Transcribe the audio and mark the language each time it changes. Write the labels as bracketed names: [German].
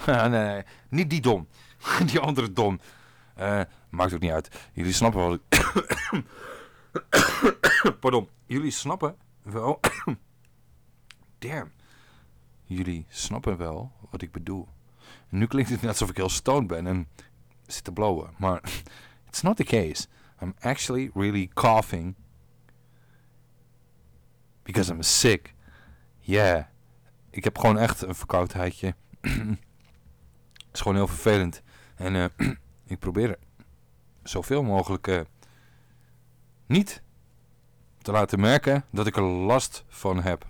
[Dutch] Nee, niet die dom. Die andere dom. Maakt ook niet uit. Jullie snappen wel. Pardon. Jullie snappen wel. Damn. Jullie snappen wel wat ik bedoel. En nu klinkt het net alsof ik heel stoned ben en zit te blowen. Maar [English] it's not the case. I'm actually really coughing. Because I'm sick. Yeah. [Dutch] Ik heb gewoon echt een verkoudheidje. Het is gewoon heel vervelend. En ik probeer zoveel mogelijk niet te laten merken dat ik er last van heb.